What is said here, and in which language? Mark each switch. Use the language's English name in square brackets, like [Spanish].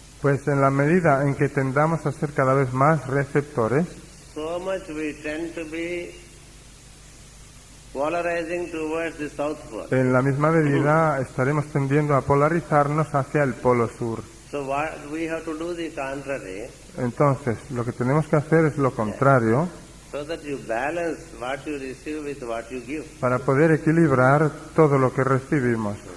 [Spanish] Pues en la medida en que tendamos a ser cada vez más receptores, [English] so much we tend to be polarizing towards the south pole. [Spanish] en la misma medida estaremos tendiendo a polarizarnos hacia el polo sur. [English] So what we have to do the contrary, [Spanish] Entonces, lo que tenemos que hacer es lo contrario [English] so that you balance what you receive with what you give. [Spanish] para poder equilibrar todo lo que recibimos.